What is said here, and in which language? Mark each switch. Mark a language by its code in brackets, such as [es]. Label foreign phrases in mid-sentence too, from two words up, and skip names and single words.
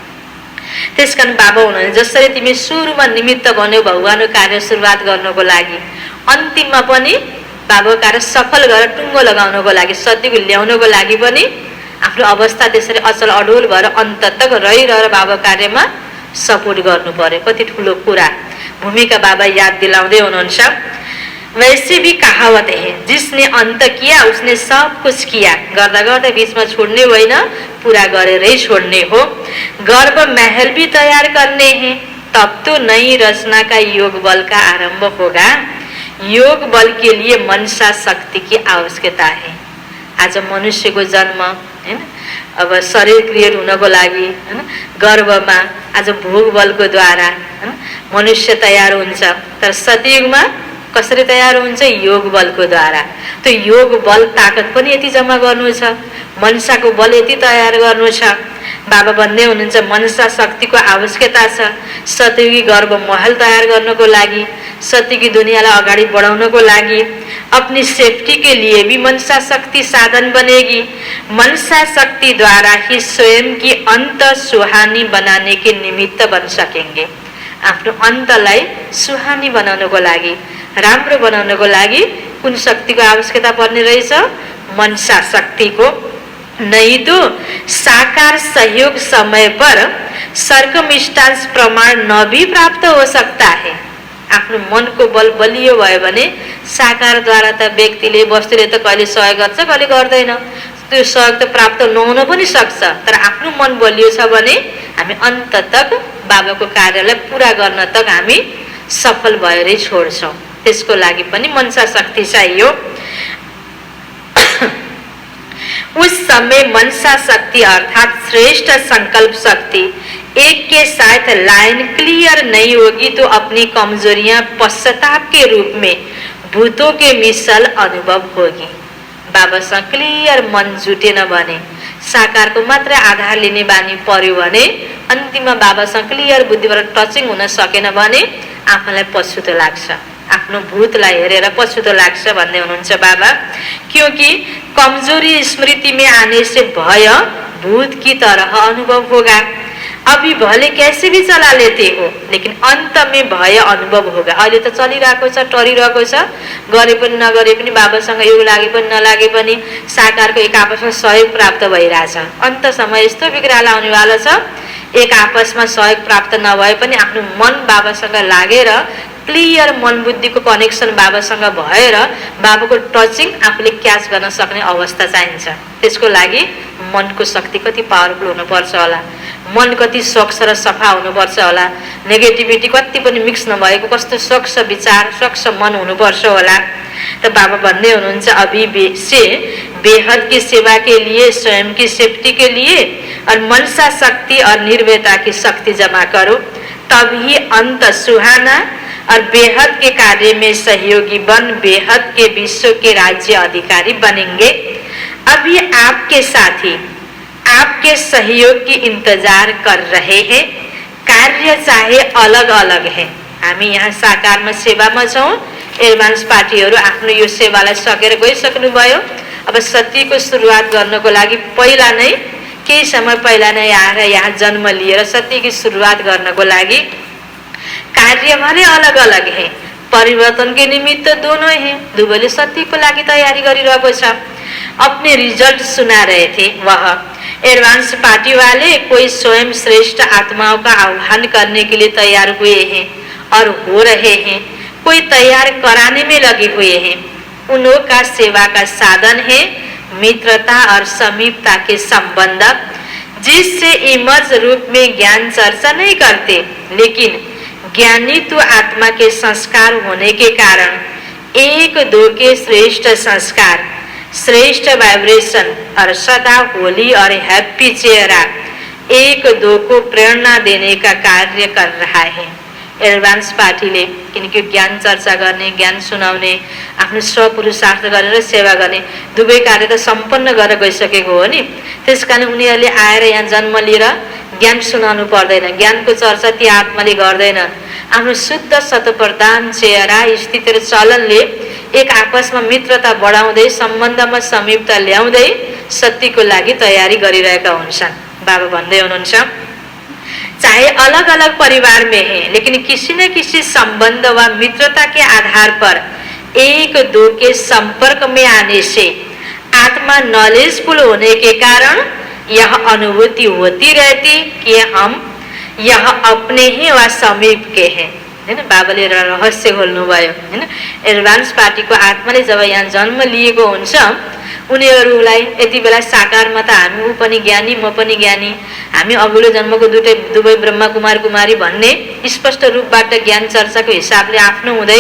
[ne] त्यसकारण बाबा हुनुहुन्छ जसरी तिमी सुरुमा निमित्त बन्यौ भगवानको कार्य सुरुवात गर्नको लागि, अन्तिममा पनि बाबाको कार्य सफल गरेर टुङ्गो लगाउनको लागि, सत्यको ल्याउनको लागि पनि आफ्नो अवस्था त्यसरी अचल अडोल भएर अन्त तक रहिरहेर बाबा कार्यमा सपोर्ट गर्नु पर्यो। कति ठुलो कुरा भूमिका बाबा याद दिलाउँदै हुनुहुन्छ। [hi] वैसे भी कहावत है जिसने अंत किया उसने सब कुछ किया। [ne] गर्दा गर्दा बीचमा छोड्ने होइन, पूरा गरेरै छोड्ने हो। [hi] गर्भ महल भी तैयार करने हैं, तब तो नई रचना का योग बल का आरंभ होगा। योग बल के लिए मनसा शक्ति की आवश्यकता है। [ne] आज मनुष्यको जन्म हैन अब शरीर क्रिएट हुनको लागि हैन गर्भमा आज भोग बलको द्वारा हैन मनुष्य तयार हुन्छ। तर सतयुगमा कसरी तयार हुन्छ? योग बलको द्वारा। त्यो योग बल ताकत पनि यति जम्मा गर्नु छ, मनसाको बल यति तयार गर्नु छ। बाबा भन्दै हुनुहुन्छ मनसा शक्तिको आवश्यकता छ सतयुगी गर्भ महल तयार गर्नको लागि, सतयुगी दुनियालाई अगाडि बढाउनको लागि। [hi] अपनी सेफ्टी के लिए भी मनसा शक्ति साधन बनेगी। मनसा शक्ति द्वारा ही स्वयं की अंत सुहानी बनाने के निमित्त बन सकेंगे। [ne] आफ्नो अन्तलाई सुहानी बनाउनको लागि, राम्रो बनाउनको लागि कुन शक्तिको आवश्यकता पर्ने रहेछ? मनसा शक्तिको। [hi] नहीं तो साकार सहयोग समय पर सर्कमस्टांस प्रमाण न भी प्राप्त हो सकता है। [ne] आफ्नो मनको बल बलियो भयो भने साकारद्वारा त व्यक्तिले वस्तुले त कहिले सहयोग गर्छ, कहिले गर्दैन। त्यो सहयोग त प्राप्त नहुन पनि सक्छ। तर आफ्नो मन बलियो छ भने हामी अन्त तक बाबाको कार्यलाई पूरा गर्न तक हामी सफल भएरै छोड्छौँ। त्यसको लागि पनि मनसा शक्ति चाहियो। [hi] उस समय मनसा शक्ति अर्थात श्रेष्ठ संकल्प शक्ति एक के साथ [en] line clear [hi] नहीं होगी तो अपनी कमजोरियां पश्चाताप के रूप में भूतों के मिसल अनुभव होगी। [ne] बाबासँग क्लियर मन जुटेन भने, साकारको मात्र आधार लिने बानी पर्यो भने, अन्तिममा बाबासँग क्लियर बुद्धिबाट टचिङ हुन सकेन भने आफूलाई पछुतो लाग्छ, आफ्नो भूतलाई हेरेर पछुतो लाग्छ भन्दै हुनुहुन्छ बाबा। [hi] क्योंकि कमजोरी स्मृति में आने से भय भूत की तरह अनुभव होगा। अभी भले कैसे भी चला लेते हो लेकिन अंत में भय अनुभव होगा। [ne] अहिले त चलिरहेको छ, टरिरहेको छ, गरे पनि नगरे पनि बाबासँग योग लागे पनि नलागे पनि साकारको एक आपसमा सहयोग प्राप्त भइरहेछ। अन्त समय यस्तो बिग्राला आउनेवाला छ, एक आपसमा सहयोग प्राप्त नभए पनि आफ्नो मन बाबासँग लागेर क्लियर मन बुद्धिको कनेक्सन बाबासँग भएर बाबाको टचिङ आफूले क्याच गर्न सक्ने अवस्था चाहिन्छ। त्यसको लागि मनको शक्ति कति पावरफुल हुनुपर्छ होला, मन कति स्वच्छ र सफा हुनुपर्छ होला, नेगेटिभिटी कति पनि मिक्स नभएको कस्तो स्वच्छ विचार स्वच्छ मन हुनुपर्छ होला। त बाबा भन्दै हुनुहुन्छ [hi] अभी से बेहद की सेवा के लिए, स्वयं की सेफ्टी के लिए और मनसा शक्ति और निर्भयता की शक्ति जमा करो, तभी अंत सुहाना और बेहद के कार्य में सहयोगी बन बेहद के विश्व के राज्य अधिकारी बनेंगे। अभी आपके साथी आपके सहयोग की इंतजार कर रहे हैं। कार्य चाहे अलग अलग है, [ne] हामी यहाँ साकारमा सेवामा छौँ। एडभान्स पार्टीहरू आफ्नो यो सेवालाई सकेर गइसक्नुभयो। अब सत्यको सुरुवात गर्नको लागि पहिला नै केही समय पहिला नै आएर यहाँ जन्म लिएर सत्यकी सुरुवात गर्नको लागि [hi] कार्य भले अलग अलग है, परिवर्तन के निमित्त दोनों हैं। [ne] दुवैले सत्यको लागि तयारी गरिरहेको छ। [hi] अपने रिजल्ट सुना रहे थे वह एडवांस पार्टी वाले कोई स्वयं श्रेष्ठ आत्माओं का आह्वान करने के लिए तैयार हुए हैं और हो रहे हैं, कोई तैयार कराने में लगे हुए हैं। उन्हों का सेवा का साधन है मित्रता और समीपता के संबंध, जिससे इमर्ज रूप में ज्ञान चर्चा नहीं करते, लेकिन ज्ञानी तो आत्मा के संस्कार होने के कारण एक दो के श्रेष्ठ संस्कार, श्रेष्ठ वाइब्रेशन और सदा होली और हैप्पी चेहरा एक दो को प्रेरणा देने का कार्य कर रहा है। [ne] एडभान्स पार्टीले किनकि ज्ञान चर्चा गर्ने, ज्ञान सुनाउने, आफ्नो स्वपुरुषार्थ गरेर सेवा गर्ने दुवै कार्य त सम्पन्न गरेर गइसकेको हो नि। त्यसकारण उनीहरूले आएर यहाँ जन्म लिएर ज्ञान सुनाउनु पर्दैन, ज्ञानको चर्चा ती आत्माले गर्दैन। आफ्नो शुद्ध सतप्रधान चेहरा स्थिति र चलनले एक आपसमा मित्रता बढाउँदै सम्बन्धमा समीपता ल्याउँदै सत्यको लागि तयारी गरिरहेका हुन्छन्। बाबा भन्दै हुनुहुन्छ [hi] चाहे अलग अलग परिवार में है, लेकिन किसी न किसी संबंध व मित्रता के आधार पर एक दो के संपर्क में आने से आत्मा नॉलेजफुल होने के कारण यह अनुभूति होती रहती कि हम यह अपने ही वा समीप के हैं। [ne] हैन, बाबाले रहस्य खोल्नुभयो हैन। एडभान्स पार्टीको आत्माले जब यहाँ जन्म लिएको हुन्छ उनीहरूलाई यति बेला साकारमा त हामी ऊ पनि ज्ञानी म पनि ज्ञानी, हामी अघिल्लो जन्मको दुवै ब्रह्मा कुमार कुमारी भन्ने स्पष्ट रूपबाट ज्ञान चर्चाको हिसाबले आफ्नो हुँदैन।